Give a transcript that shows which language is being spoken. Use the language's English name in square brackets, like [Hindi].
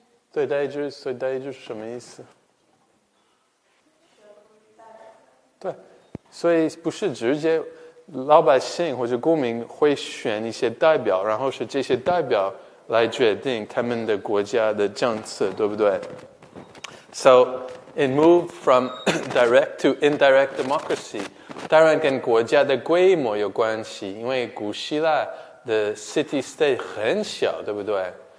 [Chinese] 对，代议制，所以代议制是什么意思？对，所以不是直接老百姓或者公民会选一些代表，然后是这些代表来决定他们的国家的政策，对不对？ [English] So it moved from direct to indirect democracy. [Chinese] 当然跟国家的规模有关系，因为古希腊的 city state 很小，对不对？